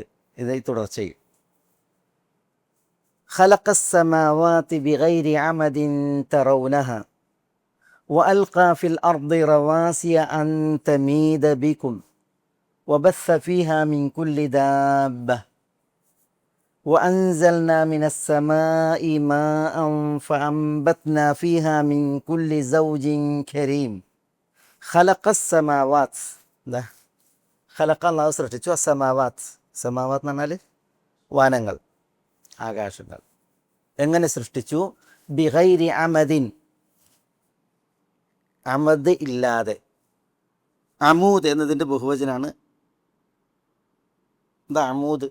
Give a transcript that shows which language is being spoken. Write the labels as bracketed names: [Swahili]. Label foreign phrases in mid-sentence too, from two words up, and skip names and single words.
[Malayalam] ഇത് ഈ തുടർച്ചയിൽ [Arabic] خلق السماوات بغير عمد ترونها وألقى في الأرض رواسي أن تميد بكم وبث فيها من كل دابة وأنزلنا من السماء ماء فأنبتنا فيها من كل زوج كريم خلق السماوات. [Malayalam] ഖലഖ അല്ലാഹു സൃഷ്ടിച്ചു. അസ്സമാവാത്ത്, സമാവാത്ത് എന്ന് പറഞ്ഞാൽ വാനങ്ങൾ, ആകാശങ്ങൾ. എങ്ങനെ സൃഷ്ടിച്ചു? [Arabic] بغير عمد, [Malayalam] അമദ് ഇല്ലാതെ. അമൂദ് എന്നതിൻ്റെ ബഹുവചനാണ് എന്താ അമൂദ്?